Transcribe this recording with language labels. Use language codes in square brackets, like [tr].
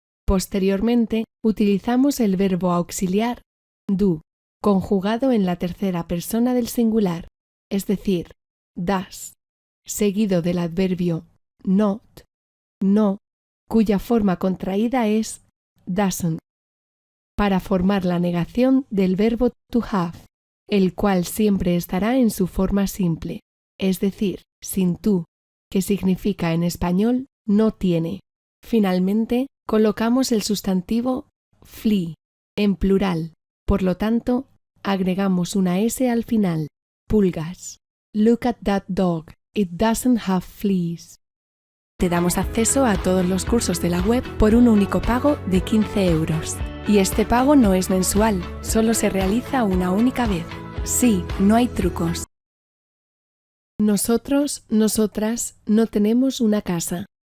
[es] Posteriormente, utilizamos el verbo auxiliar do, conjugado en la tercera persona del singular, es decir, das, seguido del adverbio not, no, cuya forma contraída es doesn't, para formar la negación del verbo to have, el cual siempre estará en su forma simple, es decir, sin tú, que significa en español no tiene. Finalmente, colocamos el sustantivo flea, en plural, por lo tanto, agregamos una S al final, pulgas. [en] Look at that dog, it doesn't have fleas. [es] Te damos acceso a todos los cursos de la web por un único pago de 15 €. Y este pago no es mensual, solo se realiza una única vez. Sí, no hay trucos. Nosotros, nosotras, no tenemos una casa.